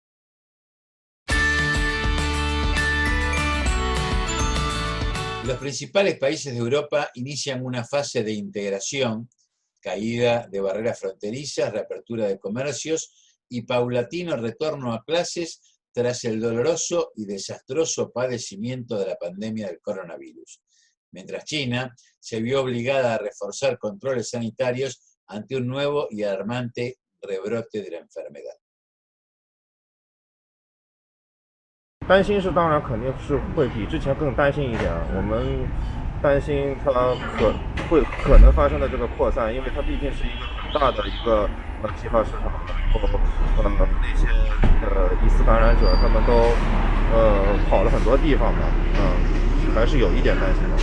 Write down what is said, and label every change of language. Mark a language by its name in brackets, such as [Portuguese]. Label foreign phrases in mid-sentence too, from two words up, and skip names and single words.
[Spanish] Los principales países de Europa inician una fase de integración, caída de barreras fronterizas, reapertura de comercios y paulatino retorno a clases tras el doloroso y desastroso padecimiento de la pandemia del coronavirus. Mientras China se vio obligada a reforzar controles sanitarios ante un nuevo y alarmante rebrote de la enfermedad. [Chinese] 担心是当然肯定是会比之前更担心一点，我们担心它可能发生的这个扩散，因为它毕竟是一个很大的一个批发市场，然后那些疑似感染者他们都跑了很多地方嘛，还是有一点担心的。